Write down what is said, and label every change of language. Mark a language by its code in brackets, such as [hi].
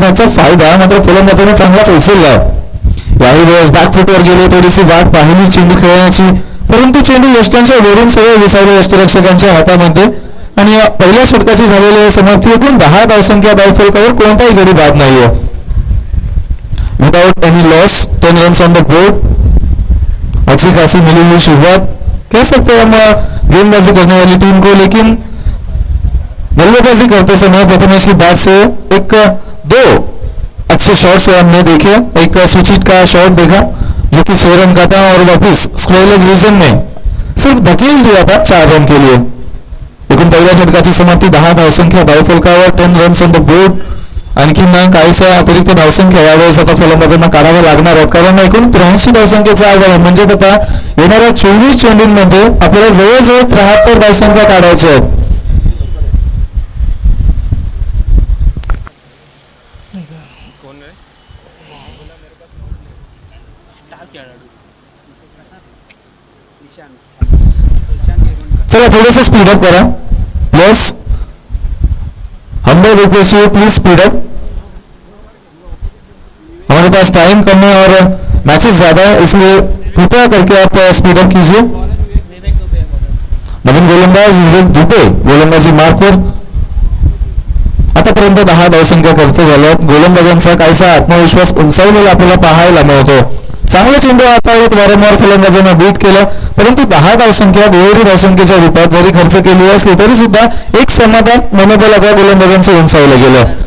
[mr] त्याचा फायदा मात्र फलंदाजांनी चांगलाच उचलला. याही वेळेस बॅकफुटवर गेले, थोडीशी वाट पाहिली चेंडू खेळण्याची परंतु चेंडू यष्टांच्या वरून सरळ विसावले यष्टरक्षकांच्या हातामध्ये आणि या पहिल्या षटकाची झालेली समाप्ती एकूण 10 धावसंख्या धावफलकावर कोणताही गडी बाद नाहीये. [en] Without any loss 10 runs on the board. [hi] अच्छी खासी मिली हुई शुरुआत कह सकते हैं हम गेंदबाजी करने वाली टीम को, लेकिन बल्लेबाजी करते समय प्रथमेश की बैट से 1-2 अच्छे शॉट्स हमने देखे. एक स्विच हिट का शॉट देखा जो कि 6 रन का था और वापिस स्क्वेयर लेग रीजन में सिर्फ धकेल दिया था 4 रन के लिए. [mr] एकूण पहिल्या षटकाची समाप्ती 10 धावसंख्या धावफलकावर [en] 10 runs on the board. [mr] आणखीन काहीसा अतिरिक्त धावसंख्या यावेळेस आता फलंदाजांना काढाव्या लागणार आहेत कारण एकूण 83 धावसंख्येचा आव्हान म्हणजेच आता येणाऱ्या 24 चेंडूंमध्ये आपल्याला जवळजवळ 73 धावसंख्या काढायच्या आहेत. चला थोड़ा [en] Speed up करा please. Humble request you please speed up. [hi] हमारे पास टाइम कम है और मैचेस ज्यादा है इसलिए कृपया करके आप स्पीड अप कीजिए. [mr] नवीन गोलंदाज विवेक दुबे गोलंदाजी मार्फत आतापर्यंत 10 धावसंख्या खर्च झाल्यात. गोलंदाजांचा काहीसा आत्मविश्वास उंचावलेला आपल्याला पाहायला मिळतो. चांगले चेंडू हाताळत वारंवार फलंदाजांना बीट केलं परंतु 10 धावसंख्या दुहेरी धावसंख्येच्या रूपात जरी खर्च केली असली तरी सुद्धा एक समाधान मनोबल आता गोलंदाजांचं उंचावलं गेलं.